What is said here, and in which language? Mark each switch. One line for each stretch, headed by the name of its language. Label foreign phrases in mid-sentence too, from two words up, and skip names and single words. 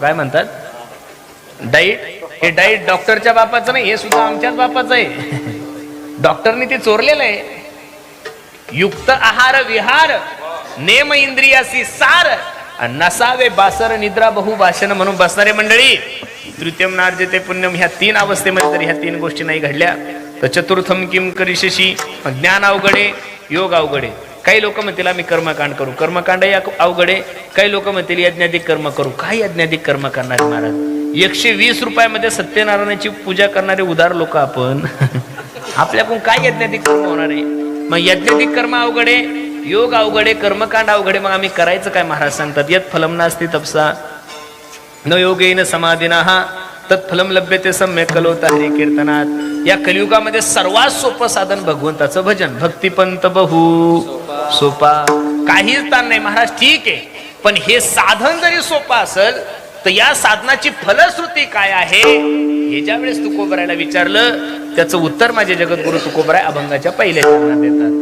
Marathi: काय म्हणतात? डाईट. हे डाईट डॉक्टरच्या बापाचं नाही, हे सुद्धा आमच्याच बापाचं आहे. डॉक्टरनी ते चोरलेलं आहे. युक्त आहार विहार, नेम इंद्रियासी सार, नसावे बासर निद्रा बहु भाषण. म्हणून बसणारे मंडळी,
Sanskrit: तृतीयं नार्जिते पुण्यम,
Marathi: ह्या 3 अवस्थेमध्ये जर ह्या 3 गोष्टी नाही घडल्या तर
Sanskrit: चतुर्थम किम करिष्यसि.
Marathi: ज्ञान अवघडे, योग अवघडे. काही लोक म्हणतील आम्ही कर्मकांड करू, कर्मकांड अवघड आहे. काही लोक म्हणतील यज्ञाधिक कर्म करू. काय यज्ञाधिक कर्म करणारे महाराज? 120 रुपयामध्ये सत्यनारायणाची पूजा करणारे उदार लोक आपण. आपल्याकडून काय यज्ञाधिक कर्म होणार आहे? मग यज्ञाधिक कर्म अवघड आहे, योग अवघड आहे, कर्मकांड अवघड आहे. मग आम्ही करायचं काय? महाराज सांगतात
Sanskrit: यत् फलम नास्ति तपसा न योगेन समाधिनः तत्फलम लभ्यते सम्यक कलोता हरी कीर्तनात.
Marathi: या कलियुगामध्ये सर्वात सोपं साधन भगवंताचं भजन. भक्तिपंत बहु सोपा, काहीच ताण नाही महाराज. ठीक आहे, पण हे साधन जरी सोपं असेल तर या साधनाची फलश्रुती काय आहे हे ज्या वेळेस तुकोबरायला विचारलं त्याचं उत्तर माझे जगद्गुरु तुकोबराय अभंगाच्या पहिल्या चरणात देतात.